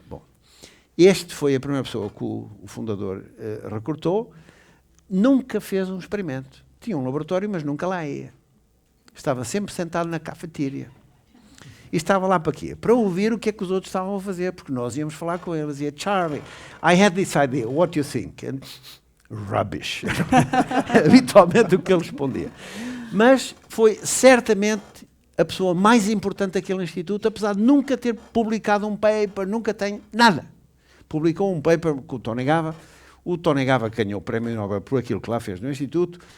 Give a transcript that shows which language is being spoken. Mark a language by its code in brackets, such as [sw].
[pt] Bom, este foi a primeira pessoa que o fundador recrutou. Nunca fez um experimento. Tinha um laboratório, mas nunca lá ia. Estava sempre sentado na cafeteria. E estava lá para quê? Para ouvir o que é que os outros estavam a fazer, porque nós íamos falar com eles. [en] E Charlie, I had this idea, what do you think? And, rubbish. [pt] Habitualmente o que ele respondia. Mas foi certamente a pessoa mais importante daquele instituto, apesar de nunca ter publicado um paper, nunca tem nada. Publicou um paper com o Tony Gava. O Tony Gava ganhou o Prémio Nobel por aquilo que lá fez no Instituto.